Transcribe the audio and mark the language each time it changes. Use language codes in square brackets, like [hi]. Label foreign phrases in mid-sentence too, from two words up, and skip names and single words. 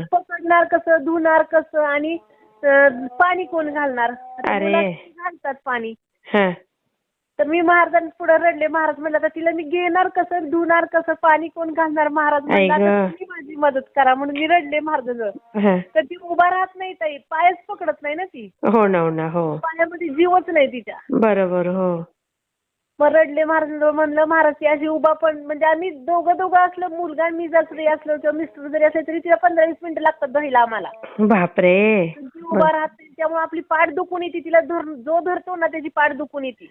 [mr] पकडणार कसं, धुणार कसं, आणि पाणी कोण घालणार. आता अरे. मुलं घालतात पाणी. हा. तर मी महाराजांपुढे रडले. महाराज म्हणलं आता तिला मी घेणार कसं, धुणार कसं, पाणी कोण घालणार. महाराज म्हणलं आई गं. आता तुम्ही माझी मदत करा, म्हणून मी रडले महाराजांजवळ. हा. तर ती उभा राहत नाही ताई, पायच पकडत नाही ना ती. हो ना, हो ना, हो. पायामध्ये जीवच नाही तिच्या. बरोबर. हो. मग रडले महाराजांजवळ. म्हणलं महाराज ती अशी उभा पण, म्हणजे आम्ही दोघं असलं, मुलगा आणि मी जरी असलो किंवा मिस्टर जरी असले तरी तिला 15-20 मिनिटं लागतात धुवायला आम्हाला. बापरे. ती उभा राहत नाही, त्यामुळे आपली पाठ दुखून येते. तिला जो धरतो ना त्याची पाठ दुखून येते.